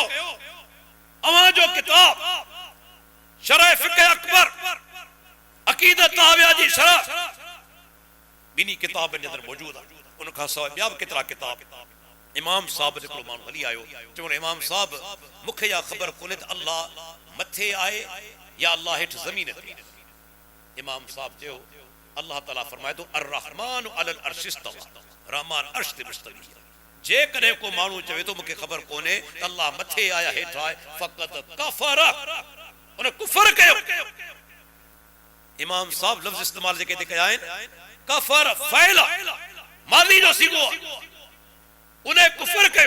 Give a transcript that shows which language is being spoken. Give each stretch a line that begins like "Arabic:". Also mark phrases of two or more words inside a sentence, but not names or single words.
Sindhi: अवां जो किताब शरह फ़िक़्ह अकबर, अक़ीदत ताहविया जी शरह, बिनी किताबनि जे अंदर मौजूद आहे। उन खां सवाइ ॿिया बि केतिरा किताब। इमाम साहब हिकिड़ो माण्हू हली आयो, चवण इमाम साहब मूंखे इहा ख़बर कोन्हे त अल्लाह मथे आहे या अल्लाह हेठि ज़मीन ते। इमाम साहब चयो अल्लाह ताला फरमाए थो
Arabic: الرحمن على العرش استوى,
Sindhi: रहमान अर्श ते मुस्तवी। जेकॾहिं को माण्हू चवे थो मूंखे ख़बर कोन्हे त अल्लाह मथे आया हेठि आहे, फ़क़त कफ़र, उन कुफ़र कयो। इमाम साहब लफ़्ज़ इस्तेमाल जेके ते कया आहिनि, कफ़र फ़ैला, माज़ी जो सीगो आहे, उन्हें कुफ़र कयो।